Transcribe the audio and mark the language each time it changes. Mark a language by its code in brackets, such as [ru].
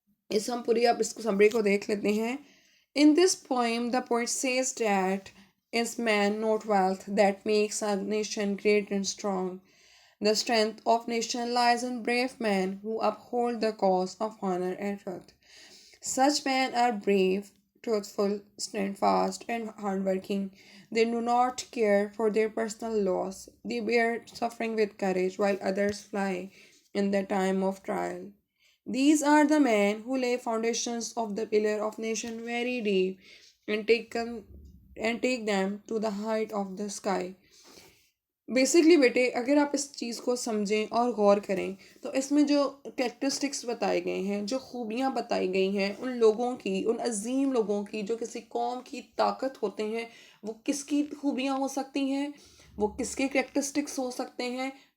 [ur] ہم پوری اب اس سمری کو دیکھ لیتے ہیں. [en] in this poem the poet says that it's man not wealth that makes a nation great and strong. The strength of nation lies in brave men who uphold the cause of honor and truth. Such men are brave, truthful, steadfast, and hardworking. They do not care for their personal loss. They bear suffering with courage while others fly in the time of trial. These are the men who lay foundations of the pillar of nation very deep and take them to the height of the sky. [ur] Basically بیٹے اگر آپ اس چیز کو سمجھیں اور غور کریں تو اس میں جو کریکٹرسٹکس بتائے گئے ہیں، جو خوبیاں بتائی گئی ہیں ان لوگوں کی، ان عظیم لوگوں کی جو کسی قوم کی طاقت ہوتے ہیں، وہ کس کی خوبیاں ہو سکتی ہیں، وہ کس کے کریکٹرسٹکس ہو سکتے ہیں.